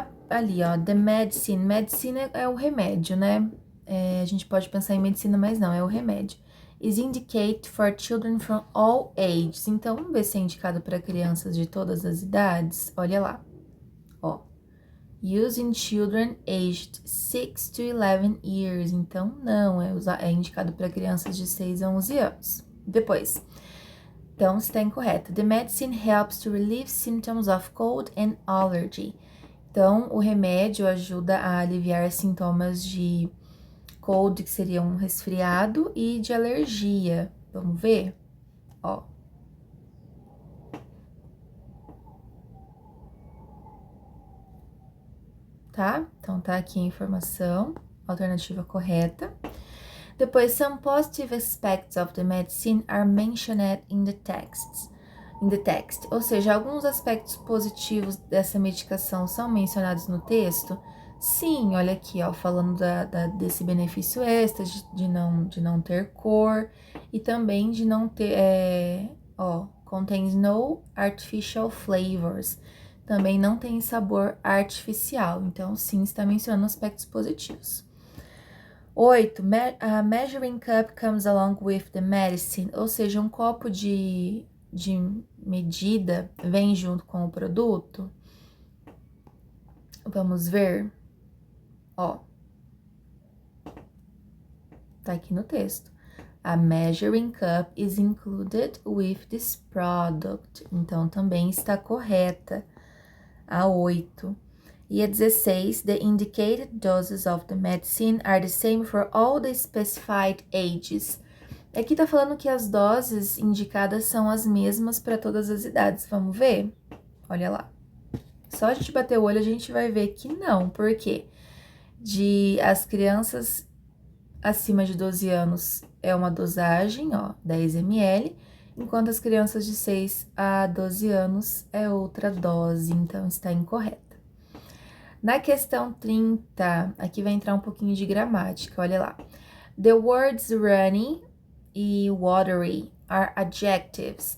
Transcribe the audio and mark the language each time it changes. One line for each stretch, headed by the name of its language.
Portuguese: Ali, ó,
English: the medicine.
Portuguese: Medicina é o remédio, né? A gente pode pensar em medicina, mas não, é o remédio.
English: Is indicate for children from all ages.
Portuguese: Então, vamos ver se é indicado para crianças de todas as idades. Olha lá, ó.
English: Used in children aged 6 to 11 years.
Portuguese: Então, não, é indicado para crianças de 6 a 11 anos. Depois, então, está incorreto.
English: The medicine helps to relieve symptoms of cold and allergy.
Portuguese: Então, o remédio ajuda a aliviar sintomas de cold, que seria um resfriado, e de alergia. Vamos ver? Ó. Tá? Então, tá aqui a informação, alternativa correta.
English: Depois, some positive aspects of the medicine are mentioned in the text.
Portuguese: Ou seja, alguns aspectos positivos dessa medicação são mencionados no texto? Sim, olha aqui, ó, falando desse benefício extra de não ter cor e também de não ter,
English: contains no artificial flavors.
Portuguese: Também não tem sabor artificial, então sim, está mencionando aspectos positivos. 8.
English: A measuring cup comes along with the medicine,
Portuguese: ou seja, um copo de medida vem junto com o produto. Vamos ver, ó, tá aqui no texto.
English: A measuring cup is included with this product.
Portuguese: Então, também está correta a 8. E a 16,
English: the indicated doses of the medicine are the same for all the specified ages.
Portuguese: Aqui tá falando que as doses indicadas são as mesmas para todas as idades. Vamos ver? Olha lá. Só a gente bater o olho, a gente vai ver que não. Por quê? As crianças acima de 12 anos é uma dosagem, ó, 10 ml, enquanto as crianças de 6 a 12 anos é outra dose, então está incorreta. Na questão 30, aqui vai entrar um pouquinho de gramática, olha lá.
English: The words runny e watery are adjectives.